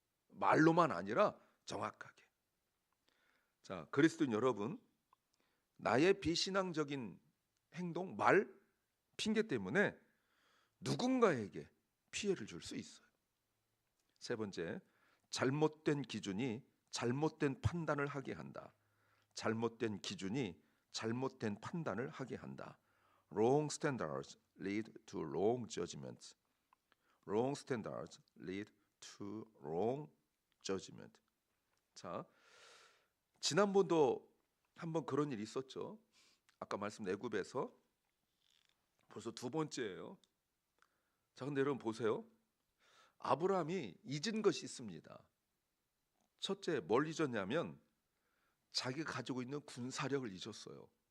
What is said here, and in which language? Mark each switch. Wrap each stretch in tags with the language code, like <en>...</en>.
<ko>말로만 아니라 정확하게. 자, 그리스도인 여러분, 나의 비신앙적인 행동, 말, 핑계 때문에 누군가에게 피해를 줄 수 있어요. 세 번째, 잘못된 기준이 잘못된 판단을 하게 한다. 잘못된 기준이 잘못된 판단을 하게 한다.</ko> <en>Wrong standards lead to wrong judgment. Wrong standards lead to wrong judgment.</en> <ko>자, 지난번도 한번 그런 일이 있었죠. 아까 말씀 애굽에서 벌써 두 번째예요. 자, 근데 여러분 보세요. 아브라함이 잊은 것이 있습니다. 첫째, 뭘 잊었냐면 자기가 가지고 있는 군사력을 잊었어요.</ko>